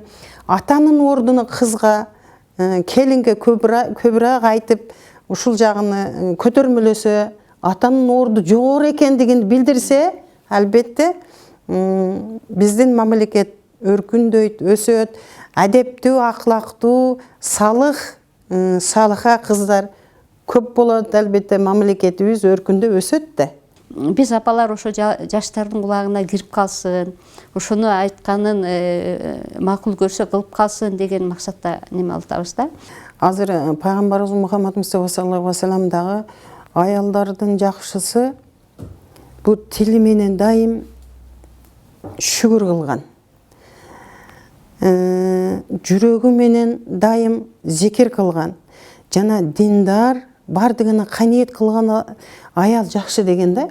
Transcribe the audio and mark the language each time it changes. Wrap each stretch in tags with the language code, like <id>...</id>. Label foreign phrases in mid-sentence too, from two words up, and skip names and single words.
<ky>Атанын ордуну кызга, келинге көбүрөөк айтып, ушул жагыны көтөрмөлөсө, атанын орду жогору экендигин билдирсе, албетте биздин мамлекет өркүндөйт, өсөт, адептүү, аклактуу, салыха кыздар көп болот, албетте мамлекетибиз өркүндөп өсөт да. Биз апалар ошо жаштардын кулагына кирип калсын, ошону айтканын макул көрсө кылып калсын деген максатта неме алабыз да. Азыр пайгамбарыбыз Мухаммад Мустафа</ky> <ar>صلى الله عليه وسلم</ar> <ky>дагы аялдардын жакшысы бу тили менен дайым шүгүр кылган. Жүрөгү менен дайым зикир кылган. Жана диндар, бардыгына каниет кылган аял жакшы деген да.</ky>